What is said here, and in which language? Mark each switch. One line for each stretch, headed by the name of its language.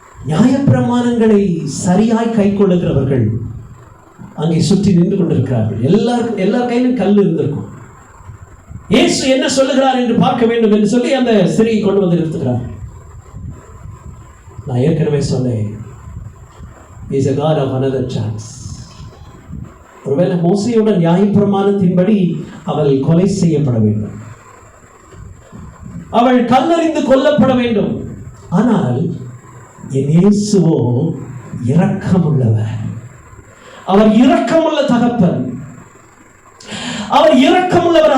Tamil: நியாயப்பிரமாணங்களை சரியாய் கை கொள்ளுகிறவர்கள் அங்கே சுற்றி நின்று கொண்டிருக்கிறார்கள். எல்லார் கையிலும் கல் இருந்திருக்கும். இயேசு என்ன சொல்லுகிறார் என்று பார்க்க வேண்டும் என்று சொல்லி அந்த ஸ்திரியை கொண்டு வந்து நிறுத்துகிறார். நான் ஏற்கனவே சொன்னேன்,
English: He is a God of another chance.
Tamil: ஒருவேளை மோசையோட நியாயப்பிரமாணத்தின்படி அவள் கொலை செய்யப்பட வேண்டும், அவள் கல்லறிந்து கொல்லப்பட வேண்டும். ஆனால் என் இயேசுவோ இரக்கமுள்ளவர். அவர் இரக்கமுள்ள தகப்பன், அவர் இரக்க இரக்கமுள்ளவர்.